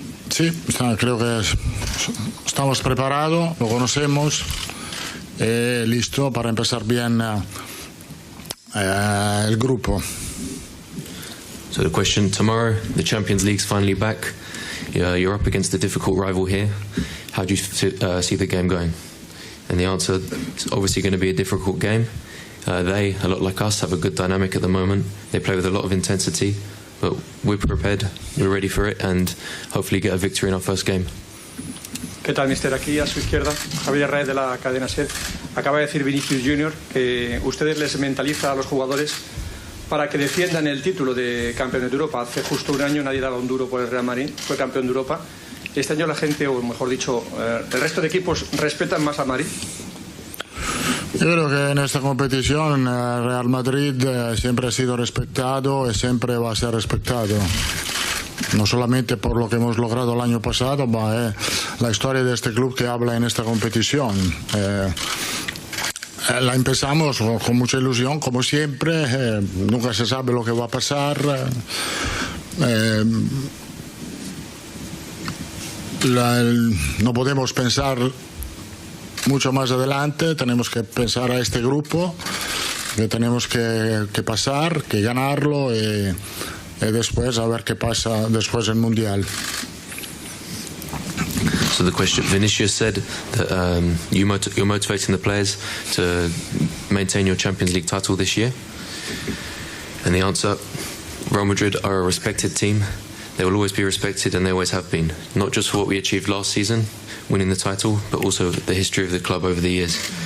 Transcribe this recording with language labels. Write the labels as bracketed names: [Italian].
[Spanish] Sí, creo que estamos preparados, lo conocemos, listo para empezar bien el grupo. [English] So the question tomorrow, the Champions League's finally back. You're up against a difficult rival here. How do you see the game going? And the answer is obviously going to be a difficult game. They, a lot like us, have a good dynamic at the moment. They play with a lot of intensity, but we're prepared, we're ready for it, and hopefully get a victory in our first game. [Spanish] ¿Qué tal, mister? Aquí a su izquierda, Javier Raez de la cadena SER. Acaba de decir Vinicius Junior que ustedes les mentaliza a los jugadores para que defiendan el título de campeón de Europa. Hace justo un año nadie daba un duro por el Real Madrid, fue campeón de Europa. Este año la gente, o mejor dicho, el resto de equipos respetan más a Madrid. Yo creo que en esta competición el Real Madrid siempre ha sido respetado y siempre va a ser respetado. no solamente por lo que hemos logrado el año pasado, ma la historia de este club que habla en esta competición. La empezamos con mucha ilusión, como siempre, nunca se sabe lo que va a pasar. No podemos pensar mucho más adelante, tenemos que pensar a este grupo, que tenemos que pasar, que ganarlo y después a ver qué pasa después del Mundial. [English] So the question, Vinicius said that you're motivating the players to maintain your Champions League title this year. And the answer, Real Madrid are a respected team. They will always be respected, and they always have been. Not just for what we achieved last season, winning the title, but also the history of the club over the years.